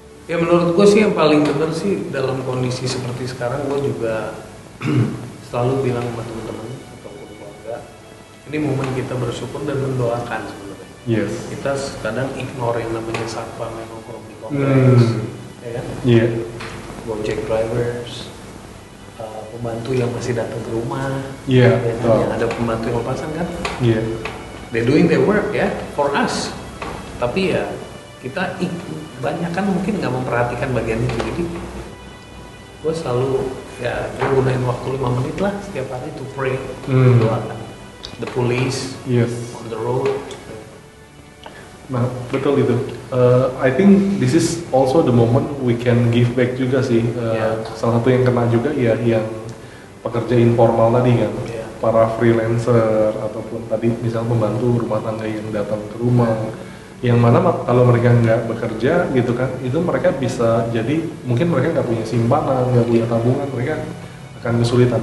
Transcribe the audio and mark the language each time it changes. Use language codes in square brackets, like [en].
[id] Ya menurut gue sih yang paling bener sih dalam kondisi seperti sekarang, gue juga selalu bilang sama teman-teman ataupun keluarga, ini momen kita bersyukur dan mendoakan sebenarnya. [en] Yes. [id] Kita kadang ignore yang namanya satpam yang nongkrong di kompleks, ya kan? Iya. Gojek drivers, pembantu yang masih datang ke rumah, Iya. yang ada pembantu yang lepasan kan? Iya. [en] They doing their work [id] ya [en] for us. [id] Tapi ya kita banyak kan mungkin nggak memperhatikan bagian itu. Jadi gue selalu ya gunain waktu 5 menit lah setiap hari [en] to pray, [id] doakan [en] the police on the road. [id] Nah betul itu. [en] I think this is also the moment we can give back [id] juga sih. Salah satu yang kena juga ya yang pekerja informal tadi kan, para freelancer ataupun tadi misalnya pembantu rumah tangga yang datang ke rumah, yang mana kalau mereka nggak bekerja gitu kan, itu mereka bisa jadi mungkin mereka nggak punya simpanan, nggak punya tabungan, mereka akan kesulitan.